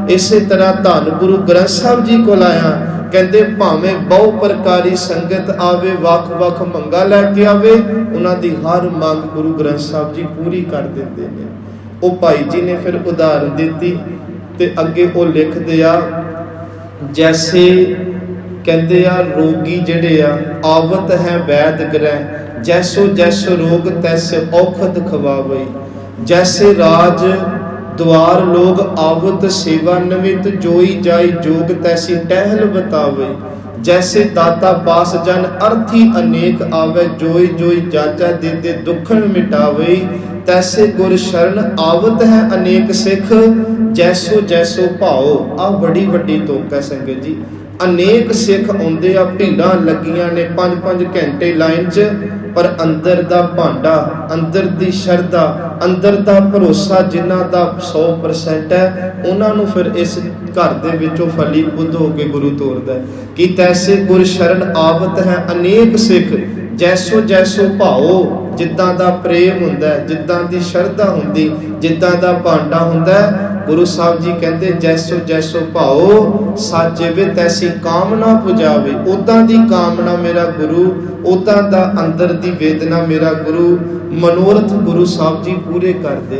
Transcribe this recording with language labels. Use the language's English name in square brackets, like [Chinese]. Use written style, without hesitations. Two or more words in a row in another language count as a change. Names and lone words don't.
[Punjabi] ਇਸੇ ਤਰ੍ਹਾਂ ਧਨ ਗੁਰੂ ਗ੍ਰੰਥ ਸਾਹਬ ਜੀ ਕੋਲ ਆਇਆ, ਕਹਿੰਦੇ ਭਾਵੇਂ ਬਹੁ ਪ੍ਰਕਾਰੀ ਸੰਗਤ ਆਵੇ, ਵੱਖ ਵੱਖ ਮੰਗਾਂ ਲੈਕੇ ਆਵੇ, ਉਨ੍ਹਾਂ ਦੀ ਹਰ ਮੰਗ ਗੁਰੂ ਗ੍ਰੰਥ ਸਾਹਬ ਜੀ ਪੂਰੀ ਕਰ ਦਿੰਦੇ ਨੇ। ਓ ਭਾਈ ਜੀ ਨੇ ਫਿਰ ਉਦਾਹਰਣ ਦਿੱਤੀ ਤੇ ਅੱਗੇ ਉਹ ਲਿਖਦੇ ਆ, ਜੈਸੇ ਕਹਿਤੇ ਆ ਰੋਗੀ ਜਿਹੜੇ ਆ ਆਵਤ ਹੈ ਵੈਦ ਗ੍ਰਹਿ, ਜੈਸੋ ਜੈਸੋ ਰੋਗ ਤੈਸੇ ਔਖਦ ਖਵਾਵਈ। ਜੈਸੇ ਰਾਜ ਦੁਆਰ ਲੋਗ ਆਵਤ ਸੇਵਾ ਨਮਿਤ, ਜੋਈ ਜਾਈ ਜੋਗ ਤੈਸੀ ਟਹਿਲ ਬਤਾਵਈ। ਜੈਸੇ ਦਾਤਾ ਪਾਸ ਜਨ ਅਰਥੀ ਅਨੇਕ ਆਵੇ, ਜੋਈ ਜੋਈ ਜਾਚਾ ਦੇ ਦੇ ਦੁਖਨ ਮਿਟਾਵਈ। ਤੈਸੇ ਗੁਰ ਸ਼ਰਣ ਆਵਤ ਹੈ ਅਨੇਕ ਸਿੱਖ, ਜੈਸੋ ਜੈਸੋ ਭਾਓ। ਆ ਬੜੀ ਵੱਡੀ ਤੁਕ ਹੈ ਸੰਗਤ ਜੀ, ਅਨੇਕ ਸਿੱਖ ਆਉਂਦੇ ਆ, ਭੀੜਾਂ ਲੱਗੀਆਂ ਨੇ 5-5 ਘੰਟੇ ਲਾਈਨ ਚ, ਪਰ ਅੰਦਰ ਦਾ ਭਾਂਡਾ, ਅੰਦਰ ਦੀ ਸ਼ਰਧਾ, ਅੰਦਰ ਦਾ ਭਰੋਸਾ ਜਿਨ੍ਹਾਂ ਦਾ 100% ਹੈ, ਉਨ੍ਹਾਂ ਨੂੰ ਫਿਰ ਇਸ ਘਰ ਦੇ ਵਿੱਚੋਂ ਫਲੀ ਬੁੱਧ ਹੋ ਕੇ ਗੁਰੂ ਤੋਰਦਾ ਹੈ ਕਿ ਤੈਸੇ ਗੁਰ ਸ਼ਰਣ ਆਵਤ ਹੈ ਅਨੇਕ ਸਿੱਖ, ਜੈਸੋ ਜੈਸੋ ਭਾਓ। ਜਿੱਦਾਂ ਦਾ ਪ੍ਰੇਮ ਹੁੰਦਾ ਹੈ, ਜਿੱਦਾਂ ਦੀ ਸ਼ਰਧਾ ਹੁੰਦੀ, ਜਿੱਦਾਂ ਦਾ ਭਾਂਡਾ ਹੁੰਦਾ ਹੈ, ਗੁਰੂ ਸਾਹਬ ਜੀ ਕਹਿਤੇ ਜੈਸੋ ਜੈਸੋ ਭਾਓ ਸਾਜੇ ਵੇ ਤੈਸੀ ਕਾਮਨਾ ਪੁਜਾਵੇ। ਉਦਾਂ ਦੀ ਕਾਮਨਾ ਮੇਰਾ ਗੁਰੂ, ਉਦਾਂ ਦਾ ਅੰਦਰ ਦੀ ਵੇਦਨਾ ਮੇਰਾ ਗੁਰੂ, ਮਨੋਰਥ ਗੁਰੂ ਸਾਹਬ ਜੀ ਪੂਰੇ ਕਰ ਦੇ।